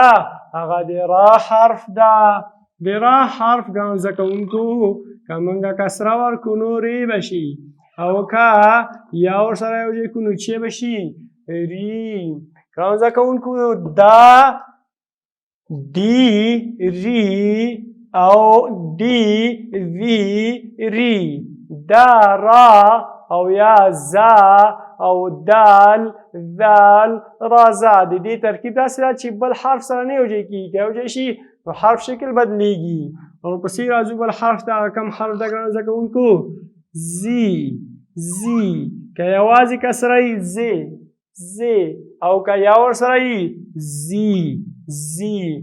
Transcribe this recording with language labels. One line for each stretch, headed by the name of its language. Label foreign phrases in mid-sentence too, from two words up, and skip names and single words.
Pashto: هغه د را حرف ده. د را حرف ګران زده کوونکو که موږ کسره ورکړو نو ری به شي، او که یا ورسره یو ځای کړو نو چی به شي؟ ری. ګران زده کوونکو، دا دي ري أو دي ذي ري، دا را أو يا زا أو دال ذال را زا. د دې ترکیب داسې ده چې بل حرف سره نه یوځای کېږي، که یوځای شي نو حرف شکل بدلیږي. ورپسې راځو بل حرف ته. کوم حرف ده ګرانو زده کوونکو؟ زی. زی که یوازې کسره یي زی زی، او که یا ورسره یي زی زی.